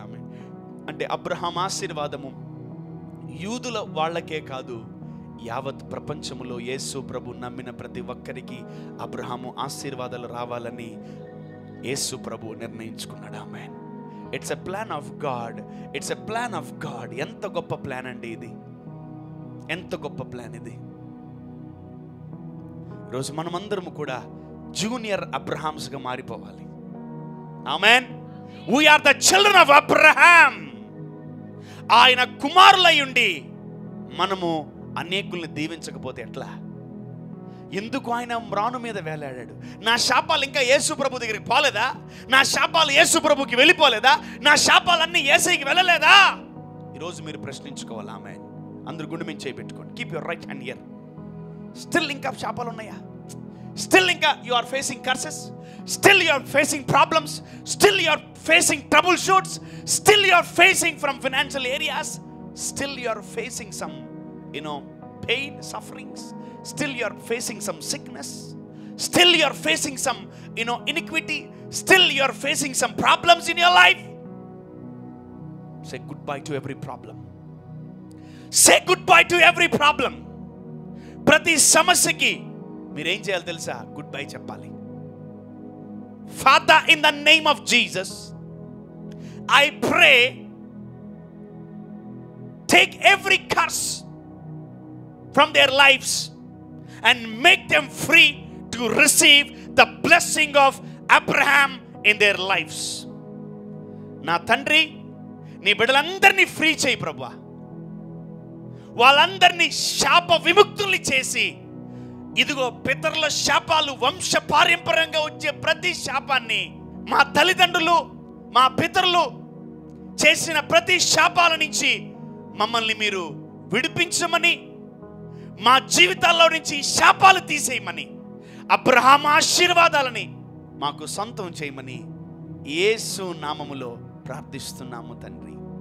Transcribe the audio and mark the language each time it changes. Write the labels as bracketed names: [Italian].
[Telugu] ఆమె అంటే అబ్రహాం ఆశీర్వాదము యూదుల వాళ్ళకే కాదు, యావత్ ప్రపంచములో యేసు ప్రభు నమ్మిన ప్రతి ఒక్కరికి అబ్రహాము ఆశీర్వాదాలు రావాలని యేసు ప్రభు నిర్ణయించుకున్నాడు. ఆమేన్. [English] It's a plan of God, it's a plan of God. [Telugu] ఎంత గొప్ప ప్లాన్ అండి ఇది, ఎంత గొప్ప ప్లాన్ ఇది. ఈరోజు మనమందరము కూడా జూనియర్ అబ్రహామ్స్గా మారిపోవాలి. ఆమేన్. [English] we are the children of Abraham. [Telugu] ఆయన కుమారులై ఉండి మనము అనేకుల్ని దీవించకపోతే ఎట్లా? ఎందుకు ఆయన మ్రాను మీద వేలాడాడు? నా శాపాలు ఇంకా యేసు ప్రభు దగ్గరికి పోలేదా? నా శాపాలు యేసు ప్రభుకి వెళ్ళిపోలేదా? నా శాపాలన్నీ యేసయ్యకి వెళ్ళలేదా? ఈరోజు మీరు ప్రశ్నించుకోవాలి. ఆమేన్. అందరూ గుండె మీద చేయి పెట్టుకోండి. [English] Keep your right hand here. [Telugu] Still ఇంకా శాపాలు ఉన్నాయా? [English] Still ఇంకా you are facing curses, still you are facing problems, still you are facing trouble shoots, still you are facing from financial areas, still you are facing some pain, sufferings, still you are facing some sickness, still you are facing some iniquity, still you are facing some problems in your life. Say goodbye to every problem. Say goodbye to every problem. [Telugu] ప్రతి సమస్యకి మీరు ఏం చేయాలి తెలుసా? Good bye చెప్పాలి. [English] Father, in the name of Jesus, I pray, take every curse from their lives and make them free to receive the blessing of Abraham in their lives. [Telugu] నా తండ్రి, నీ బిడ్డలందరినీ ఫ్రీ చేయి ప్రభువా. వాళ్ళందరినీ శాప విముక్తుల్ని చేసి, ఇదిగో పితరుల శాపాలు వంశ పారంపర్యంగా వచ్చే ప్రతి శాపాన్ని, మా తల్లిదండ్రులు మా పితరులు చేసిన ప్రతి శాపాల నుంచి మమ్మల్ని మీరు విడిపించమని, మా జీవితాల్లో నుంచి శాపాలు తీసేయమని, అబ్రహాం ఆశీర్వాదాలని మాకు సొంతం చేయమని యేసు నామములో ప్రార్థిస్తున్నాము తండ్రి.